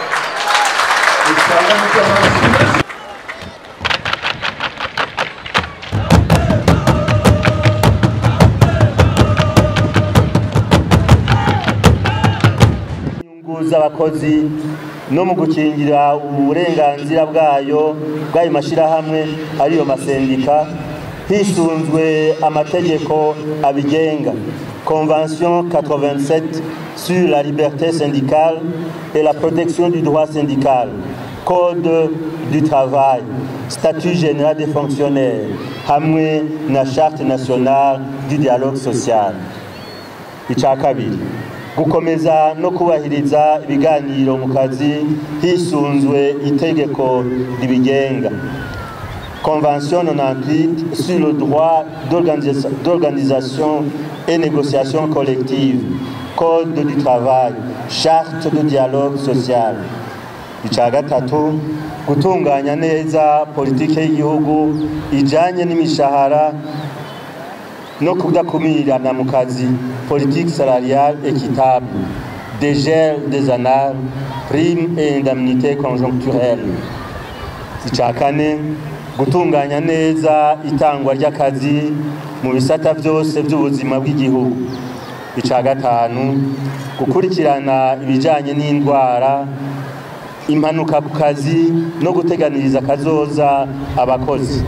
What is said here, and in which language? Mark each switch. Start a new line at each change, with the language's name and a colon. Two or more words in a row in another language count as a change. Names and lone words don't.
Rundi: z'abakozi no mu gukingira uburenganzira bw'ayo mashirahamwe ariyo masendika hisunzwe amategeko abigenga
French: Convention 87 sur la liberté syndicale et la protection du droit syndical, Code du travail, Statut général des fonctionnaires,
Rundi: hamwe na
French: Charte nationale du dialogue social.
Rundi: Ica kabiri gukomeza no kubahiriza ibiganiro mu kazi hisunzwe itegeko ribigenga
French: Convention 98 sur le droit d'organisation et négociation collective, Code du travail, Charte de dialogue social.
Rundi: Ica gatatu gutunganya neza politike y'igihugu ijanye n'imishahara no kudakumirana mu kazi,
French: politique salariale équitable, dégel des annales, primes et indemnités conjoncturelles.
Rundi: Ica kane gutunganya neza itangwa ry'akazi mu bisata byose by'ubuzima bw'igihugu. Ica gatanu gukurikirana ibijanye n'indwara, impanuka ku kazi no guteganiriza kazoza abakozi.